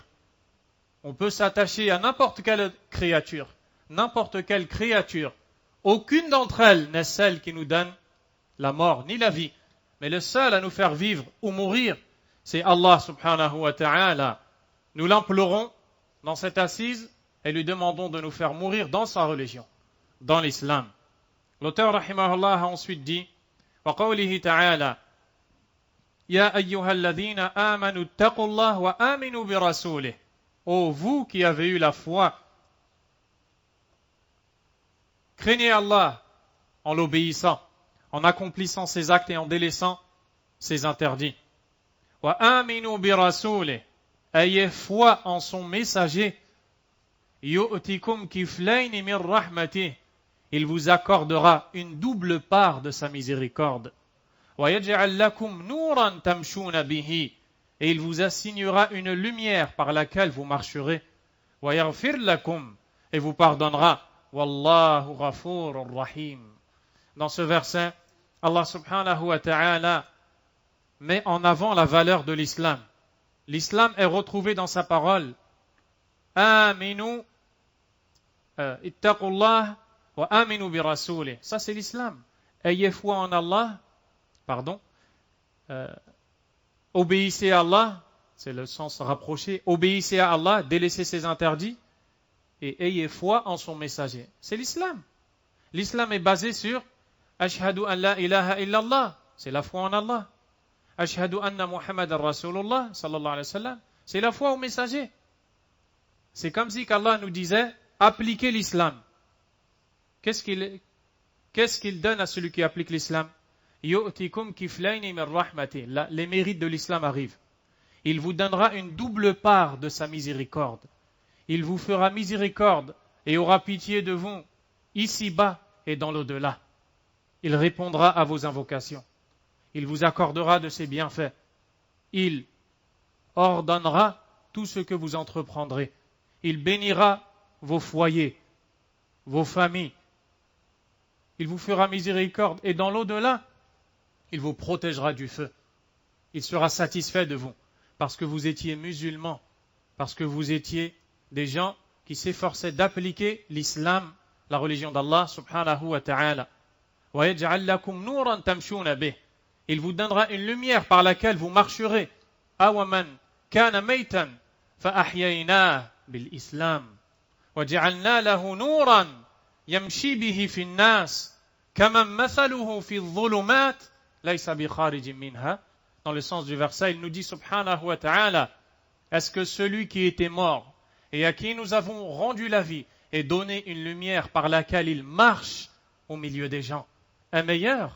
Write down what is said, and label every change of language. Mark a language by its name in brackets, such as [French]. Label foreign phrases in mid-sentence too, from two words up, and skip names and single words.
[French] On peut s'attacher à n'importe quelle créature, aucune d'entre elles n'est celle qui nous donne la mort ni la vie, mais le seul à nous faire vivre ou mourir, c'est Allah [Arabic] سبحانه وتعالى. [French] Nous l'implorons dans cette assise et lui demandons de nous faire mourir dans sa religion, dans l'islam. L'auteur rahimahullah a ensuite dit, [Arabic] وقوله تعالى يا أيها الذين آمنوا اتقوا الله وآمنوا برسوله. [French] Ô vous qui avez eu la foi, craignez Allah en l'obéissant, en accomplissant ses actes et en délaissant ses interdits. [Arabic] وآمنوا برسوله. [French] Ayez foi en son messager. [Arabic] يؤتكم كفلين من رحمته. [French] Il vous accordera une double part de sa miséricorde. [Arabic] ويجعل لكم نورا تمشون به. [French] Et il vous assignera une lumière par laquelle vous marcherez. [Arabic] ويغفر لكم. [French] Et vous pardonnera. [Arabic] والله غفور رحيم. [French] Dans ce verset, Allah [Arabic] سبحانه وتعالى [French] met en avant la valeur de l'islam. L'islam est retrouvé dans sa parole. [Arabic] آمنوا اتقوا الله وآمنوا برسوله. [French] Ça c'est l'islam. Ayez foi en Allah, obéissez à Allah, c'est le sens rapproché, obéissez à Allah, délaissez ses interdits, et ayez foi en son messager. C'est l'islam. L'islam est basé sur [Arabic] أشهد أن لا إله إلا الله, [French] c'est la foi en Allah. [Arabic] أشهد أن محمدا رسول الله صلى الله عليه وسلم, [French] c'est la foi au messager. C'est comme si qu'Allah nous disait, appliquez l'islam. Qu'est-ce qu'il donne à celui qui applique l'islam? [Arabic] يؤتكم كفلين من رحمته. [French] Les mérites de l'islam arrivent. Il vous donnera une double part de sa miséricorde. Il vous fera miséricorde et aura pitié de vous, ici-bas et dans l'au-delà. Il répondra à vos invocations. Il vous accordera de ses bienfaits. Il ordonnera tout ce que vous entreprendrez. Il bénira vos foyers, vos familles. Il vous fera miséricorde et dans l'au-delà, il vous protégera du feu. Il sera satisfait de vous parce que vous étiez musulmans, parce que vous étiez des gens qui s'efforçaient d'appliquer l'islam, la religion d'Allah [Arabic] سبحانه وتعالى. ويجعل لكم نورا تمشون به. [French] Il vous donnera une lumière par laquelle vous marcherez. [Arabic] أومن كان ميتا فأحييناه بالإسلام وجعلنا له نورا يمشي به في الناس كما مثله في الظلمات ليس بخارج منها. [French] Dans le sens du verset, il nous dit [Arabic] سبحانه وتعالى, [French] est-ce que celui qui était mort et à qui nous avons rendu la vie et donné une lumière par laquelle il marche au milieu des gens, est meilleur?